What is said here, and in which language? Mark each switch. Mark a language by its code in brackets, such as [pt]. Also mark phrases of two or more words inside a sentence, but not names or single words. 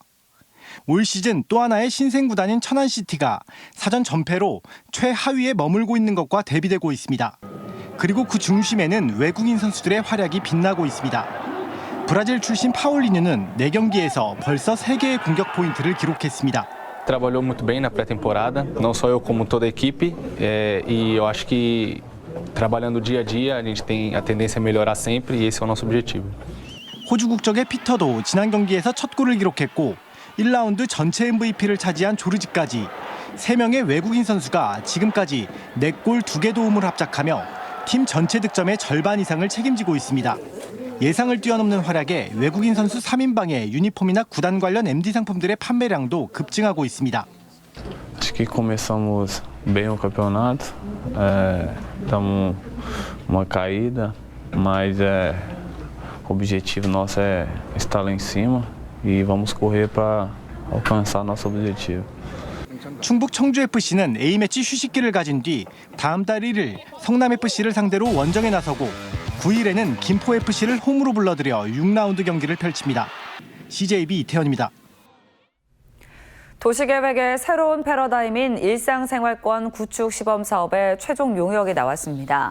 [ko] 올 시즌 또 하나의 신생 구단인 천안시티가 사전 전패로 최하위에 머물고 있는 것과 대비되고 있습니다. 그리고 그 중심에는 외국인 선수들의 활약이 빛나고 있습니다. 브라질 출신 파울리뉴는 4경기에서 벌써 3개의 공격 포인트를 기록했습니다. [pt] Trabalhou muito bem na pré-temporada, não só eu como toda a equipe, e eu acho que trabalhando dia a dia a gente tem a tendência a melhorar sempre e esse é o nosso objetivo. [ko] 호주 국적의 피터도 지난 경기에서 첫 골을 기록했고 1라운드 전체 MVP를 차지한 조르지까지 3명의 외국인 선수가 지금까지 4골 2개 도움을 합작하며 팀 전체 득점의 절반 이상을 책임지고 있습니다. 예상을 뛰어넘는 활약에 외국인 선수 3인방의 유니폼이나 구단 관련 MD 상품들의 판매량도 급증하고 있습니다. [pt] Acho que começamos bem o campeonato, estamos uma caída, mas o objetivo nosso é estar lá em cima e vamos correr para alcançar nosso objetivo. [ko] 충북 청주FC는 A매치 휴식기를 가진 뒤 다음 달 1일 성남FC를 상대로 원정에 나서고 9일에는 김포FC를 홈으로 불러들여 6라운드 경기를 펼칩니다. CJB 이태현입니다. 도시계획의 새로운 패러다임인 일상생활권 구축 시범사업의 최종 용역이 나왔습니다.